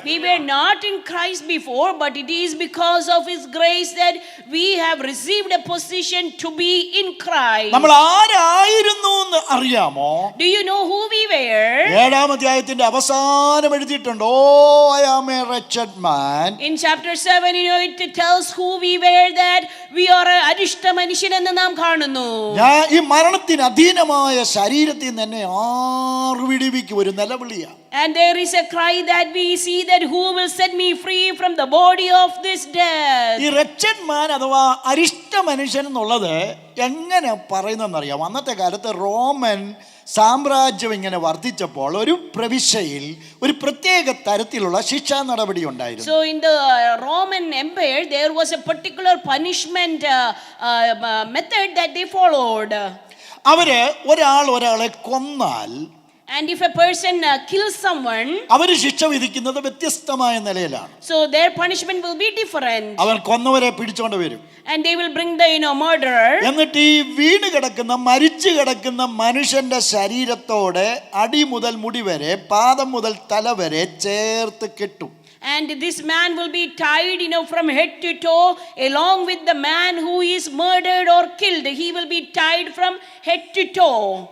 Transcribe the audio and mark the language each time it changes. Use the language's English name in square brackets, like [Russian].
[English] We were not in Christ before, but it is because of His grace that we have received a position to be in Christ. [Malayalam] നമ്മൾ ആരായിരുന്നു എന്ന് അറിയാമോ? [English] Do you know who we were? [Malayalam] 7-ാം അധ്യായത്തിന്റെ അവസാനം എഴുതിയിട്ടുണ്ട്. [English] Oh, I am a wretched man. In chapter 7, it tells who we were, that we are a [Malayalam] arishta മനുഷ്യൻ എന്ന് നാം കാണുന്നു. ഞാൻ ഈ മരണത്തിന് അധീനമായ ശരീരത്തിൽ തന്നെ വിടുവിക്കും ഒരു നിലവിളിയാണ്. [English] And there is a cry that we see, that who will set me free from the body of this death. [Malayalam] ഈ [English] wretched man [Malayalam] അഥവാ അരിഷ്ട മനുഷ്യൻ എന്നുള്ളത് എങ്ങനെ പറയുന്നതെന്നറിയാം. അന്നത്തെ കാലത്ത് റോമൻ സാമ്രാജ്യം ഇങ്ങനെ വർദ്ധിച്ചപ്പോൾ ഒരു പ്രവിശ്യയിൽ ഒരു പ്രത്യേക തരത്തിലുള്ള ശിക്ഷാ നടപടി ഉണ്ടായിരുന്നു. [English] So in the Roman Empire there was a particular punishment method that they followed. [Malayalam] അവര് ഒരാളെ കൊന്നാൽ, [English] and if a person kills someone, [Malayalam] അവര് ശിക്ഷ വിധിക്കുന്നത് വ്യത്യസ്തമായ നിലയിലാണ്. [English] so their punishment will be different. [Malayalam] അവൻ കൊന്നവരെ പിടിച്ചുകൊണ്ട് വരും. [English] And they will bring the murderer. [Malayalam] എന്നിട്ട് ഈ മരിച്ചു കിടക്കുന്ന മനുഷ്യന്റെ ശരീരത്തോടെ അടി മുതൽ മുടി വരെ, പാദം മുതൽ തല വരെ ചേർത്ത് കെട്ടും. [English] And this man will be tied, from head to toe, along with the man who is murdered or killed. He will be tied from head to toe.